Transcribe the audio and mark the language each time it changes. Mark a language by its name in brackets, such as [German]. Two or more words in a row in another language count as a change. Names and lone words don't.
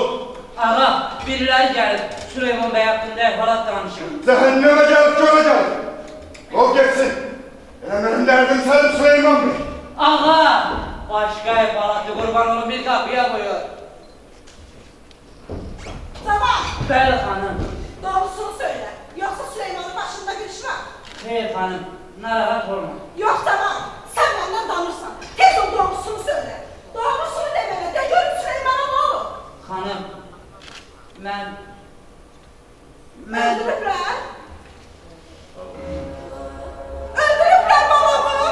[Azerbaijani] Ağa, biriləri gəlib Süleyman bəy haqqında əhvalat danışır. Cəhənnəmə gəlib görəcək. Ol getsin. Elə mənim dərdim sənin Süleyman bəy. Ağa! Başqa əhvalatı qurban olun, bir qapıya buyur. Zaman, Bəli xanım. [Turkish] doğrusunu söyle. Yoksa Süleyman'ın başında bir iş var. [Azerbaijani] Xeyr xanım, narahat olma. [Turkish] Yok tamam, sen benden danırsan. Tez o doğrusunu söyle. Doğrusunu demene de görüp Süleyman'a ne olur? [Azerbaijani] Xanım, mən... Öldürüblər. Öldürüblər babamı.